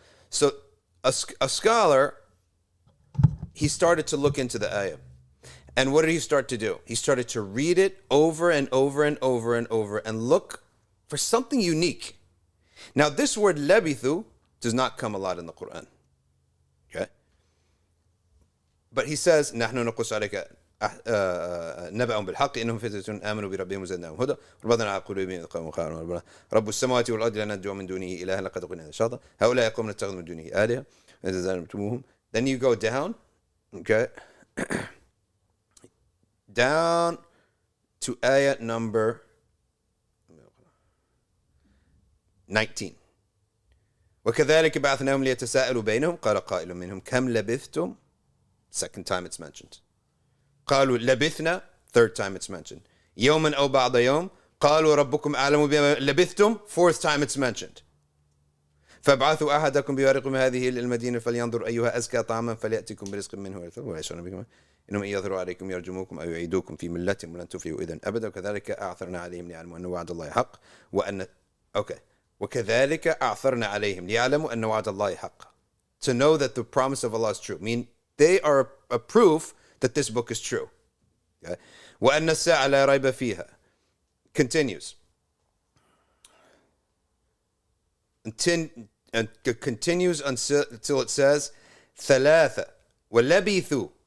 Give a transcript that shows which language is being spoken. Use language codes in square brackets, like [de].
[en] So a scholar, he started to look into the ayah. And what did he start to do? He started to read it over and over and over and over and look for something unique. Now this word labithu does not come a lot in the Quran. Okay? But he says, [ar] نحن نقص عليك نبأهم بالحق إنهم فتية آمنوا بربهم وزدناهم هدى ربنا على قلوبهم قالوا رب السماوات والأرض لا ندعو من دونه إلها لقد قلنا شططا هؤلاء قوم نتخذ من دونه آلهة إذا زلمتموهم. [en] Then you go down, okay, down to ayat number 19. [ar] وكذلك بعثناهم ليتساءلوا بينهم قال قائل منهم كم لبثتم. [en] Second time it's mentioned. [ar] قالوا لبثنا. [en] Third time it's mentioned. [ar] يوما أو بعض يوم قالوا ربكم أعلم بما لبثتم. [en] Fourth time it's mentioned. [ar] فابعثوا أحدكم بورقكم هذه المدينة فلينظر أيها أزكى طعاما فليأتكم برزق منه ولا يشعرون بكم إنهم إن يظهروا عليكم يرجموكم أو يعيدوكم في ملتهم ولن تفلحوا إذا أبدا وكذلك أعثرنا عليهم ليعلموا أن وعد الله حق وأن وكذلك أعثرنا عليهم ليعلموا أن وعد الله حق. [en] To know that the promise of Allah is true. I mean, they are a proof that this book is true. Okay? [ar] وأن الساعة لا ريب فيها. [en] Continues. And continues until it says [ar] ثلاثة ولبثوا.